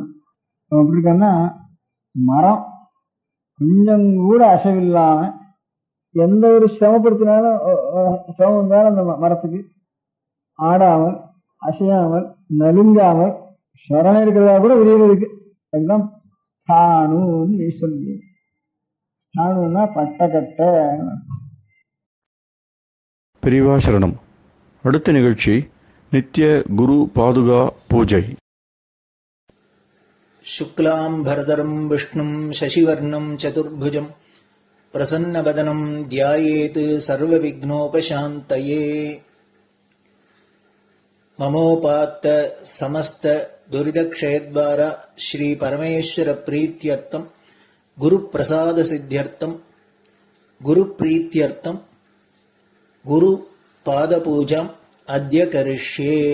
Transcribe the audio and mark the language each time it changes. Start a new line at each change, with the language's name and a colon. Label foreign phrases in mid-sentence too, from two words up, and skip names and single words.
Tamil: அவன் எப்படி இருக்கான்னா மரம் கொஞ்சம் கூட அசைவில்லாம எந்த ஒரு சிரமப்படுத்தினாலும் சிரமம் இருந்தாலும் அந்த மரத்துக்கு ஆடாமல் அசையாமல் நலுங்காமல் சரணம் இருக்கிறதா கூட விரிவதுக்கு அதுதான் ஸ்தாணுன்னு ஈஸ்வரன். ஸ்தாணுன்னா பட்டக்கட்டை. பெரியவா சரணம். அடுத்த நிகழ்ச்சி நித்திய குரு பாதுகா பூஜை.
Sanskrit: शुक्लाम्भरधरं विष्णुं शशिवर्णं चतुर्भुजं प्रसन्नवदनं ध्यायेत् सर्वविघ्नोपशान्तये. ममोपात्त समस्त दुरितक्षयद्वारा श्री परमेश्वर प्रीत्यर्थं गुरुप्रसाद सिद्ध्यर्थं गुरुप्रीत्यर्थं गुरुपादपूजाम् अद्य करिष्ये.